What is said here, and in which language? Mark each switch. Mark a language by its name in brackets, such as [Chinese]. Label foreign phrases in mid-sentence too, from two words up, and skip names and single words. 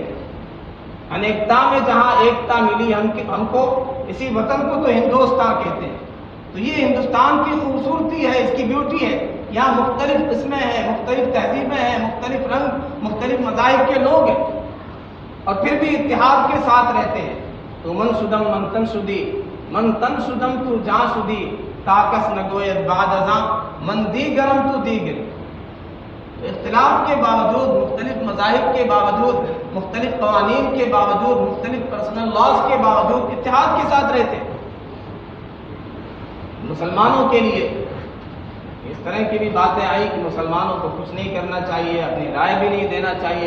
[Urdu] انیکتا میں جہاں ایکتا ملی ہم کو، اسی وطن کو تو ہندوستان کہتے ہیں، تو یہ ہندوستان کی خوبصورتی ہے، اس کی بیوٹی ہے، یہاں مختلف قسمیں ہیں، مختلف تہذیبیں ہیں، مختلف رنگ، مختلف مذاہب کے لوگ ہیں، اور پھر بھی اتحاد کے ساتھ رہتے ہیں۔ [Persian] تو من شدم من تن شدی، من تن شدم تو جاں شدی، تاکس نگوید بعد ازاں، من دی گرم تو دیگر۔ [Urdu] اختلاف کے باوجود، مختلف مذاہب کے باوجود، مختلف قوانین کے باوجود، مختلف [English] personal laws [Urdu] کے باوجود اتحاد کے ساتھ رہتے ہیں۔ مسلمانوں کے لیے اس طرح کی بھی باتیں آئی کہ مسلمانوں کو کچھ نہیں کرنا چاہیے، اپنی رائے بھی نہیں دینا چاہیے۔